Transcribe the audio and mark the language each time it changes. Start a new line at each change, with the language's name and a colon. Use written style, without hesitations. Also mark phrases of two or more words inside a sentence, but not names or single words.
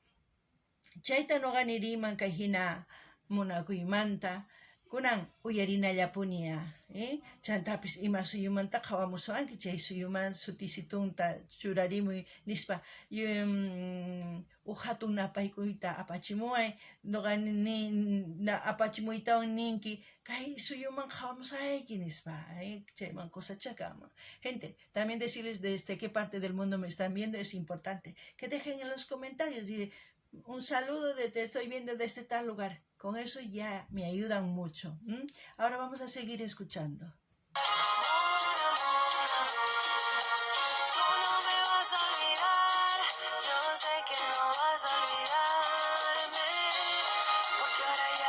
Quechua: Chayta noqa niriman kay hina munakuymanta, kunan uyarinallapuniya, chantapis ima suyumanta qawamusuanki, chay suyuman sutisitunta churarimuy nispa hatun napaykuyta apachimuay, noqa apachimuytawan ninki kay suyuman qawamusayki nispa, chayman cosachakaman.
Spanish: Gente, también decirles desde qué parte del mundo me están viendo, es importante que dejen en los comentarios, un saludo, te estoy viendo desde tal lugar. Con eso ya me ayudan mucho. Ahora vamos a seguir escuchando. Tú no me vas a olvidar, yo sé que no vas a olvidarme, porque ahora ya